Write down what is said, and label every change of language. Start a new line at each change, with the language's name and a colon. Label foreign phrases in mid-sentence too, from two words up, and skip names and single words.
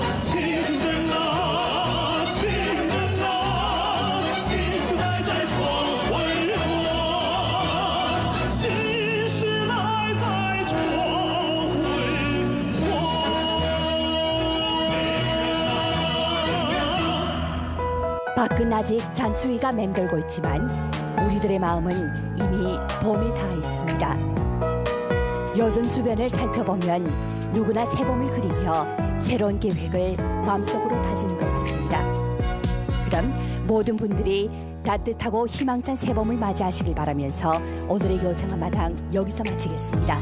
Chinese: 情人啊，情人啊，新时代在闯辉煌。新时代在闯辉煌。
Korean: 밖은 아직 잔추위가 맴돌고 있지만 우리들의 마음은 이미 봄에 닿아 있습니다. 요즘 주변을 살펴보면 누구나 새봄을 그리며 새로운 계획을 마음속으로 다지는 것 같습니다. 그럼 모든 분들이 따뜻하고 희망찬 새봄을 맞이하시길 바라면서 오늘의 요정한 마당 여기서 마치겠습니다.